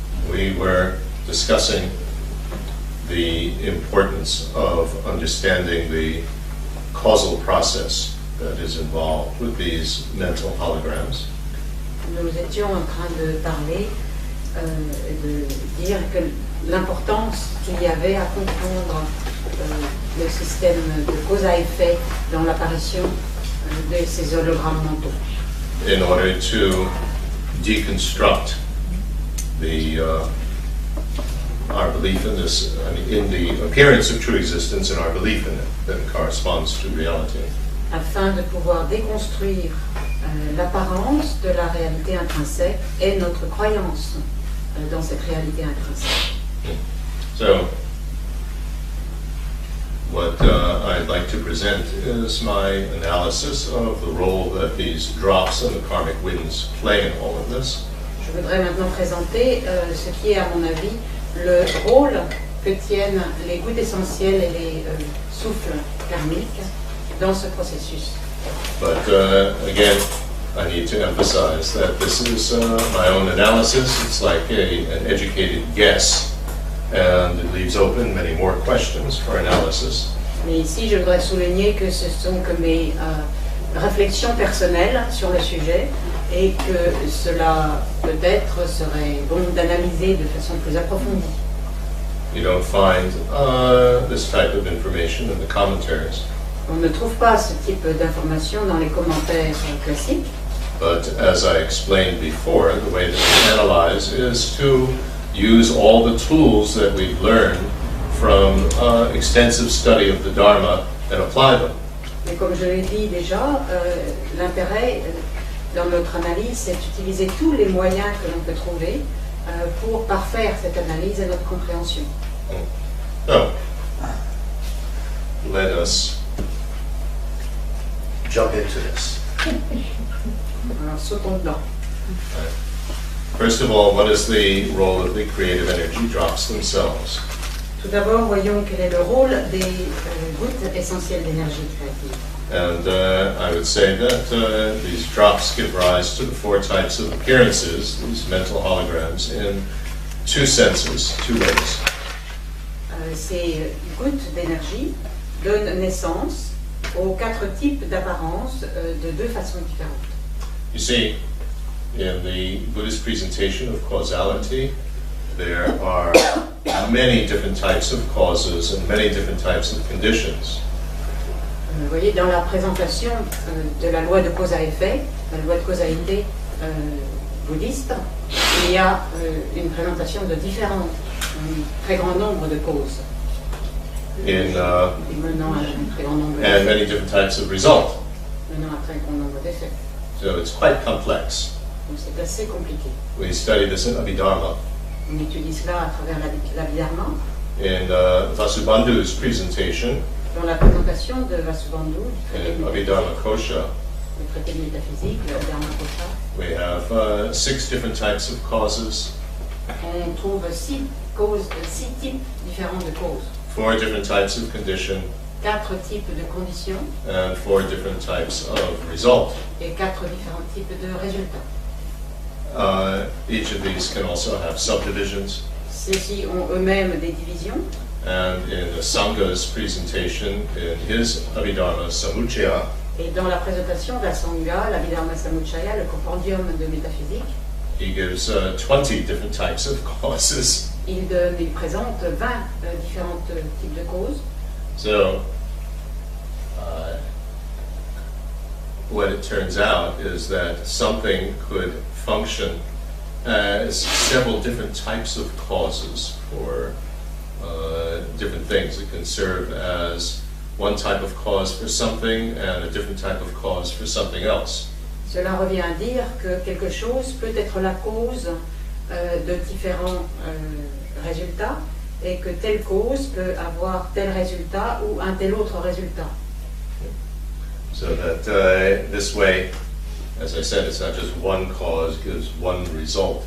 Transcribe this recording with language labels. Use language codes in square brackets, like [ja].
[en] We were discussing the importance of understanding the causal process that is involved with these mental holograms. [fr] Nous étions en train de parler, de dire que l'importance qu'il y avait à comprendre le système de cause à effet dans l'apparition de ces hologrammes mentaux. [en] In order to deconstruct our belief in this, in the appearance of true existence and our belief in it that corresponds to reality. [fr] afin de pouvoir déconstruire l'apparence de la réalité intrinsèque et notre croyance dans cette réalité intrinsèque. [en] So, what I'd like to present is my analysis of the role that these drops and the karmic winds play in all of this. [fr] Je voudrais maintenant présenter ce qui est, à mon avis, le rôle que tiennent les gouttes essentielles et les souffles karmiques dans ce processus. [en] But again, I need to emphasize that this is my own analysis. It's like an educated guess, and it leaves open many more questions for analysis. [fr] Mais ici, je voudrais souligner que ce sont que mes réflexions personnelles sur le sujet et que cela peut-être serait bon d'analyser de façon plus approfondie. [en] You don't find this type of information in the commentaries. [fr] On ne trouve pas ce type d'informations dans les commentaires classiques. [en] But as I explained before, the way that we analyze is to use all the tools that we've learned from extensive study of the Dharma and apply them. [fr] Mais comme je l'ai dit déjà, l'intérêt dans notre analyse, c'est d'utiliser tous les moyens que l'on peut trouver pour parfaire cette analyse et notre compréhension. [en] So, let us jump into this. [fr] Alors sautons dedans. [en] First of all, what is the role of the creative energy drops themselves? [fr] Tout d'abord, voyons quel est le rôle des gouttes essentielles d'énergie créative. [en] And I would say that these drops give rise to the four types of appearances, these mental holograms, in two senses, two ways. [fr] Ces gouttes d'énergie donnent naissance aux quatre types d'apparences de deux façons différentes. [en] You see, in the Buddhist presentation of causality, there are many different types of causes and many different types of conditions. [fr] Vous voyez, dans la présentation de la loi de cause à effet, la loi de causalité bouddhiste, il y a une présentation de différents, un très grand nombre de causes. Menant à un très grand nombre [en] and many different types of result. [fr] Menant à un très grand nombre d'effets. [en] So it's quite complex. [fr] Donc c'est assez compliqué. [en] We study this in Abhidharma. [fr] On étudie cela à travers l'Abhidharma. [en] In Vasubandhu's presentation, [fr] Dans la présentation de Vasubandhu, [en] in Abhidharma Kosha, [fr] le traité de métaphysique, le Dharma Kosha, [en] we have 6 different types of causes, [fr] on trouve six types différents de causes, [en] 4 different types of condition, [fr] 4 types de conditions [en] and 4 different types of result. [fr] et 4 différents types de résultats. [en] Each of these can also have subdivisions. [fr] Ceux-ci ont eux-mêmes des divisions. [en] And in the Sangha's presentation, in his Abhidharma Samuchaya, [fr] Et dans la présentation de la Sangha, l'Abhidharma Samuchaya, le compendium de métaphysique, [en] he gives 20 different types of causes. [fr] il présente 20 différents types de causes. [en] So, what it turns out is that something could function as several different types of causes for different things. It can serve as one type of cause for something and a different type of cause for something else. [fr] Cela revient à dire que quelque chose peut être la cause de différents résultats et que telle cause peut avoir tel résultat ou un tel autre résultat. [en] So that this way, as I said, it's not just one cause gives one result.